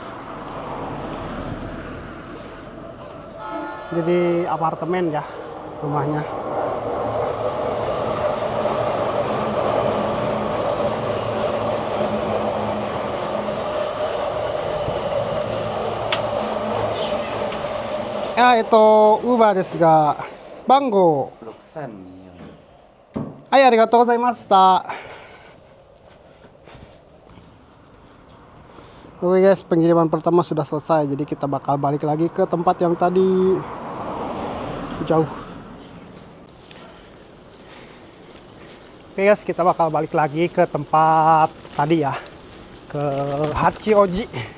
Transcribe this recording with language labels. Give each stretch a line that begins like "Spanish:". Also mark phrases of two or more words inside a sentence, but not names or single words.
Indonesian: Jadi apartemen ya. rumahnya. Ya, itu Uber
Japanese: ですが番号.
Indonesian: 6324
Japanese: はい、ありがとうございました。
Indonesian: Oke guys, pengiriman pertama sudah selesai. Jadi kita bakal balik lagi ke tempat yang tadi jauh. Oke guys, kita bakal balik lagi ke tempat tadi ya, ke Hachioji.